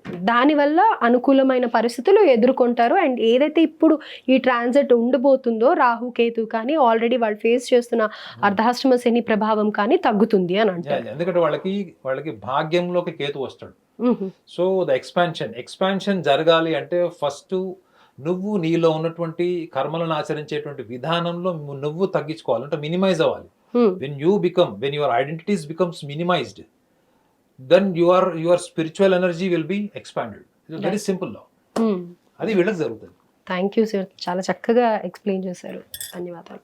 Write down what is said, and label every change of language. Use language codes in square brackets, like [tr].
[te] దానివల్ల అనుకూలమైన పరిస్థితులు ఎదుర్కొంటారు. అండ్ ఏదైతే ఇప్పుడు ఈ ట్రాన్సిట్ ఉండబోతుందో రాహు కేతు కానీ ఆల్రెడీ వాళ్ళు ఫేస్ చేస్తున్న అర్ధాష్టమ శని ప్రభావం కానీ తగ్గుతుంది అని అంటారు. ఎందుకంటే వాళ్ళకి భాగ్యంలోకి కేతు వస్తాడు. సో ద ఎక్స్పాన్షన్ జరగాలి అంటే ఫస్ట్ నువ్వు నీలో ఉన్నటువంటి కర్మలను ఆచరించేటువంటి విధానంలో నువ్వు తగ్గించుకోవాలి, అంటే మినిమైజ్ అవ్వాలి. [en] when your identities becomes minimized, then your spiritual energy will be expanded. It's a very simple law. [te] అది వీళ్ళకి జరుగుతుంది. [en] thank you sir, [te] చాలా చక్కగా ఎక్స్ప్లెయిన్ చేశారు. ధన్యవాదాలు.